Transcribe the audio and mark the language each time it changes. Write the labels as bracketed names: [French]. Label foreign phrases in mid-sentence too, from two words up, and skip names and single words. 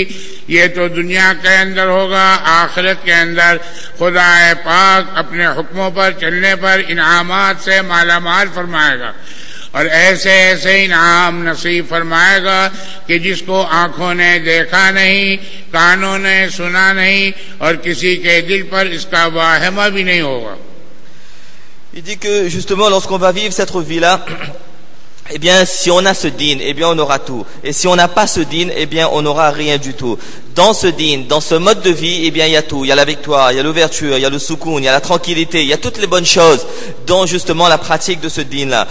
[Urdu] یہ تو دنیا کے اندر ہوگا، آخرت کے اندر خدا پاک اپنے حکموں پر چلنے پر انعامات سے مالا مال فرمائے گا، اور ایسے ایسے انعام نصیب فرمائے گا کہ جس کو آنکھوں نے دیکھا نہیں، کانوں نے سنا نہیں، اور کسی کے دل پر اس کا واہمہ بھی نہیں ہوگا۔ [French] Il dit que justement lorsqu'on va vivre cette vie-là, eh bien si on a ce dîn, eh bien on aura tout. Et si on n'a pas ce dîn, eh bien on n'aura rien du tout. Dans ce dîn, dans ce mode de vie, eh bien il y a tout. Il y a la victoire, il y a l'ouverture, il y a le soukoun, il y a la tranquillité, il y a toutes les bonnes choses dans justement la pratique de ce dîn-là.